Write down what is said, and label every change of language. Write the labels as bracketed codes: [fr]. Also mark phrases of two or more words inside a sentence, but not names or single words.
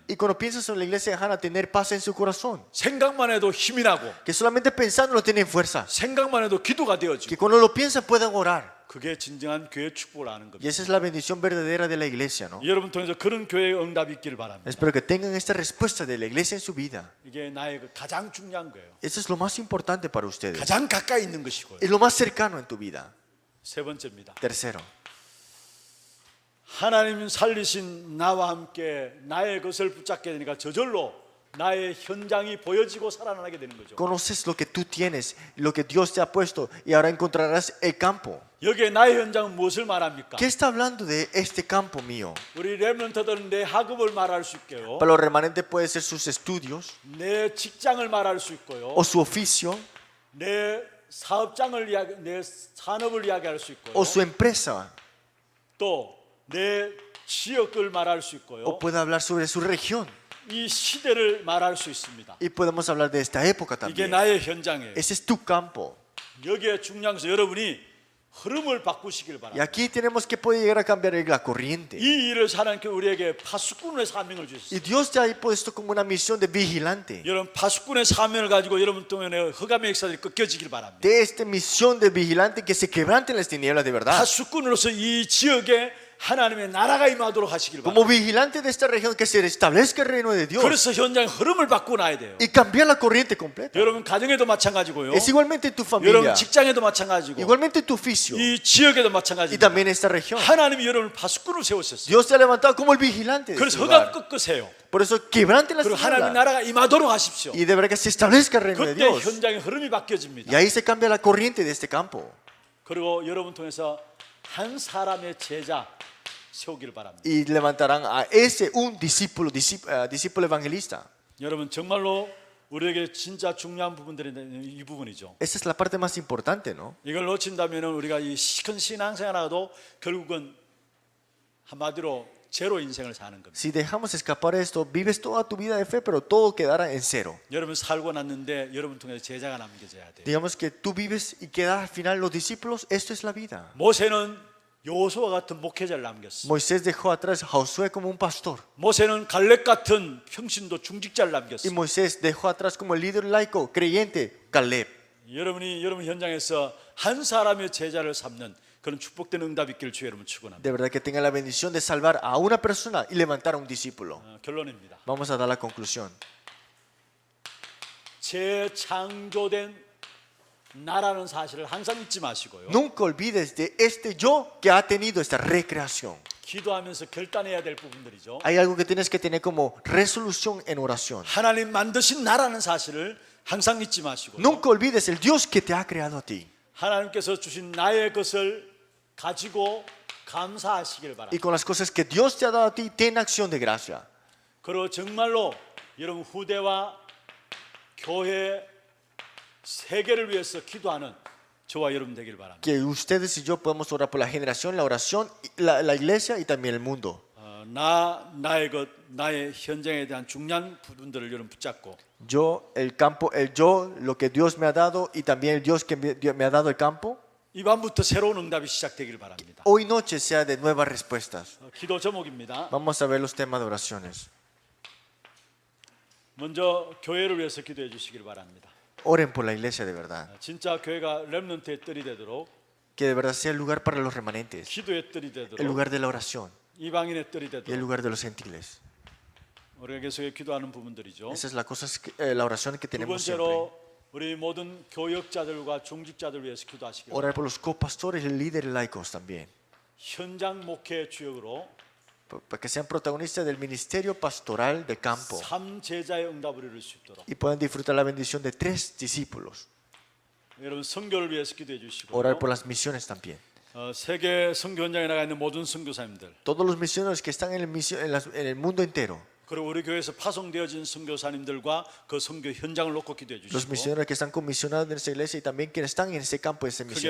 [es] Y cuando piensan sobre la iglesia, dejan a tener paz en su corazón. [ko] 생각만 해도 힘이 나고 [es] Que solamente pensándolo tienen fuerza. [ko] 생각만 해도 기도가 되어지고 [es] Que cuando lo piensan puedan orar. [ko] 그게 진정한 교회 축복을 아는 [es] Y [ko] 겁니다. [es] esa es la bendición verdadera de la iglesia, ¿no? [ko] 여러분 통해서 그런 교회의 응답이 있기를 바랍니다. [es] Espero que tengan esta respuesta de la iglesia en su vida. [ko] 이게 나의 그 가장 중요한 거예요. [es] Eso es lo más importante para ustedes. [ko] 가장 가까이 있는 것이고요. [es] Es lo más cercano en tu vida. [ko] 세 번째입니다. [es] Tercero, [ko] 하나님 살리신 나와 함께 나의 것을 붙잡게 되니까 저절로 나의 현장이 보여지고 살아나게 되는 거죠. [es] conoces lo que tú tienes, lo que Dios te ha puesto y ahora encontrarás el campo. [ko] 여기에 나의 현장은 무엇을 말합니까? [es] ¿Qué está hablando de este campo mío? [ko] 우리 렘넌트들은 내 학업을 말할 수 있고요. [es] Para los remanentes puede ser sus estudios [ko] 내 직장을 말할 수 있고요. [es] o su oficio [ko] 내 사업장을 내 산업을 이야기할 수 있고요. [es] o su empresa [ko] 또 내 지역을 말할 수 있고요. [es] o puede hablar sobre su región [ko] 이 시대를 말할 수 있습니다. [es] y podemos hablar de esta época [ko] 이게 [es] también. [ko] 나의 현장이에요. [es] Ese es tu campo. [ko] 여기에 중요한 것은 여러분이 흐름을 바꾸시길 [es] Y [ko] 바랍니다. [es] aquí tenemos que poder llegar a cambiar la corriente. [ko] 이 일을 하나님께 우리에게 파수꾼의 사명을 [es] Y [ko] 주셨어요. [es] Dios te ha puesto como una misión de vigilante. [ko] 여러분 파수꾼의 사명을 가지고 여러분 동안에 흑암의 역사들이 꺾여지길 바랍니다. [es] De esta misión de vigilante que se quebranten las tinieblas de verdad. [ko] 파수꾼으로서 이 지역에 하나님의 나라가 임하도록 하시길 [es] como [ko] 바랍니다. [es] vigilante de esta región, que se establezca el reino de Dios [ko] 그래서 현장의 흐름을 바꾸고 나야 돼요. [es] y cambiar la corriente completa. [ko] 여러분 가정에도 마찬가지고요. [es] Es igualmente en tu [ko] 여러분 [es] familia, [ko] 직장에도 마찬가지고 [es] igualmente en tu oficio [ko] 이 지역에도 [es] y [ko] 마찬가지입니다. [es] también en esta región. [ko] 하나님이 여러분을 파수꾼으로 세우셨어요. [es] Dios te ha levantado como el vigilante de [ko] 그래서 [es] este [ko] 흑암 [es] lugar. [ko] 꺾으세요. [es] Por eso quebranten las [ko] 그리고 하나님의 [es] tinieblas [ko] 나라가 임하도록 하십시오. [es] y de verdad que se establezca el reino de [ko] 그때 [es] Dios. [ko] 현장의 흐름이 바뀌어집니다. [es] Y ahí se cambia la corriente de este campo. [ko] 그리고 여러분 통해서 한 사람의 제자 세우기를 바랍니다. [es] Y levantarán a ese un discípulo evangelista. [ko] 여러분 정말로 우리에게 진짜 중요한 부분들이 이 부분이죠. [es] Esa es la parte más importante, ¿no? [ko] 이걸 놓친다면 우리가 이 큰 신앙생활하고도 결국은 한마디로 제로 인생을 사는 겁니다. [es] Si dejamos escapar esto, vives toda tu vida de fe, pero todo quedará en cero. [ko] 여러분 살고 났는데 여러분 통해서 제자가 남겨져야 돼요. [es] Digamos que tú vives y quedan al final los discípulos, esto es la vida. [ko] 모세는 여호수아 같은 목회자를 남겼어. [es] Moisés dejó atrás a Josué como un pastor. [ko] 모세는 갈렙 같은 평신도 중직자를 [es] Y [ko] 남겼어. [es] Moisés dejó atrás como el líder laico, creyente, Caleb. [ko] 여러분 현장에서 한 사람의 제자를 삼는 그런 축복된 응답 있기를 주의 이름으로 축원합니다. [es] De verdad que tenga la bendición de salvar a una persona y levantar a un discípulo. [ko] 결론입니다. [es] Vamos a dar la conclusión. [ko] 재창조된 나라는 사실을 항상 잊지 마시고요. [es] Nunca olvides de este yo que ha tenido esta recreación. [ko] 기도하면서 결단해야 될 부분들이죠. [es] Hay algo que tienes que tener como resolución en oración. [ko] 하나님 만드신 나라는 사실을 항상 잊지 마시고 [es] Nunca olvides el Dios que te ha creado a ti. [ko] 하나님께서 주신 나의 것을 가지고 감사하시길 [es] Y [ko] 바랍니다. [es] con las cosas que Dios te ha dado a ti, ten acción de gracia. [ko] 그리고 정말로 여러분 후대와 교회 세계를 위해서 기도하는 저와 여러분 되길 바랍니다. [es] Que ustedes y yo podamos orar por la generación, la oración, la iglesia y también el mundo. [ko] 나의 것, 나의 현장에 대한 중요한 부분들을 여러분 붙잡고 [es] Yo, el campo, el yo, lo que Dios me ha dado y también el Dios que me ha dado el campo. [ko] 이 밤부터 새로운 응답이 시작되길 바랍니다. [es] Hoy noche sea de nuevas respuestas. [ko] 기도 제목입니다. [es] Vamos a ver los temas de oraciones. [ko] 먼저 교회를 위해서 기도해 주시길 바랍니다. [es] Oren por la iglesia de verdad. [ko] 진짜 교회가 렘넌트의 뜰이 되도록, [es] Que de verdad sea el lugar para los remanentes. [ko] 기도의 뜰이 [es] El [ko] 되도록, [es] lugar de la oración [ko] 이방인의 뜰이 [es] y el [ko] 되도록 [es] lugar de los gentiles. [ko] 우리가 계속 기도하는 부분들이죠. [es] Esa es la oración que [ko] 두 [es] tenemos siempre. [ko] 번째로 우리 모든 교역자들과 중직자들 위해서 기도하시길 바랍니다. [es] Orar por los copastores y líderes laicos también. [ko] 현장 목회 주역으로 [es] Para que sean protagonistas del ministerio pastoral de campo. [ko] 3제자의 응답을 이룰 수 있도록 [es] Y puedan disfrutar la bendición de 3 discípulos. [ko] 여러분 선교를 위해서 기도해 주시고 [es] Orar por las misiones también. [ko] 세계 선교 현장에 나가 있는 모든 선교사님들 [es] Todos los misioneros que están en el mundo entero. [ko] 그리고 우리 교회에서 파송되어진 선교사님들과 그 선교 현장을 놓고 기도해 [es] Los [ko] 주시고 [es] misioneros que están comisionados en esta iglesia y también quienes están en este campo de [ko] 그게 [es] misiones.